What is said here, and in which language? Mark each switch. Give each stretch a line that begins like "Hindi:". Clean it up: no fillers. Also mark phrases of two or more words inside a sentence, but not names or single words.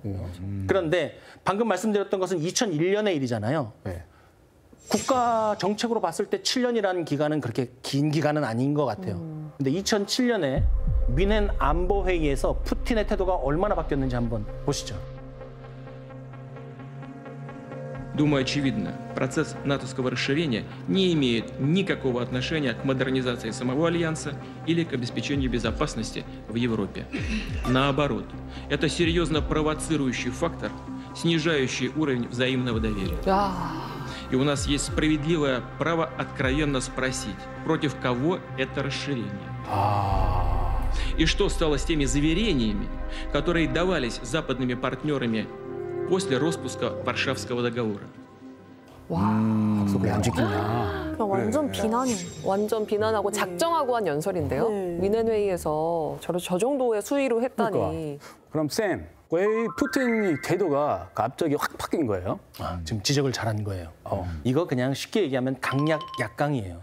Korean: 그런데 방금 말씀드렸던 것은 2001년의 일이잖아요. 네. 국가 정책으로 봤을 때 7년이라는 기간은 그렇게 긴 기간은 아닌 것 같아요. 근데 2007년에 뮌헨 안보회의에서 푸틴의 태도가 얼마나 바뀌었는지 한번 보시죠.
Russian: Думаю, очевидно, процесс натовского расширения не имеет никакого отношения к модернизации самого Альянса или к обеспечению безопасности в Европе. Наоборот, это серьезно провоцирующий фактор, снижающий уровень взаимного доверия. И у нас есть справедливое право откровенно спросить, против кого это расширение. И что стало с теми заверениями, которые давались западными партнерами после распуска Варшавского договора.
Korean: 약속을 안 지키냐. 완전 비난이. 완전 비난하고 작정하고 한 연설인데요. 뮌헨 회의에서 저 정도의 수위로 했다니. 그럼 쌤, 왜 푸틴이 태도가 갑자기 확 바뀐 거예요? 지금 지적을 잘한 거예요. 이거 그냥 쉽게 얘기하면 강약 약강이에요.